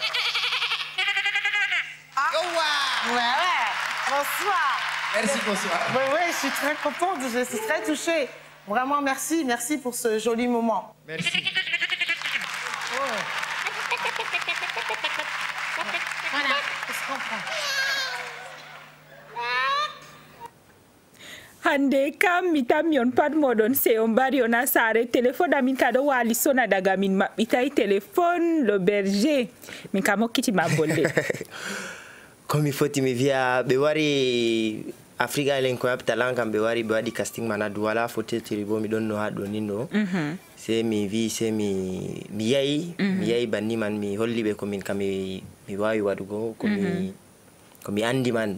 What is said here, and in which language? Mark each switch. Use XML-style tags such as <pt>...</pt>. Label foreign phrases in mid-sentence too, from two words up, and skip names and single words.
<fr>Ouais. Bonsoir. Merci, bonsoir. Oui, je suis très contente, je suis très touchée. Vraiment, merci pour ce joli moment. Merci. Voilà, je comprends.</fr> <ff>hande kam mi tammi on pat moɗon se on mbari on ha saare téléphone amin ka ɗo wali sona daga min maɓɓitay téléphone le berger min kam hokkitima bolde komi foti mi wiya ɓe wari Africa elen ko yaɓtalan kam ɓe wari ɓe waɗi casting man adu wala fotetiri bo miɗon no ha ɗo nin ɗo se mi wi se mi yahi banni man mi holli ɓe komin kam mi wawi waɗugo komi andi man</ff>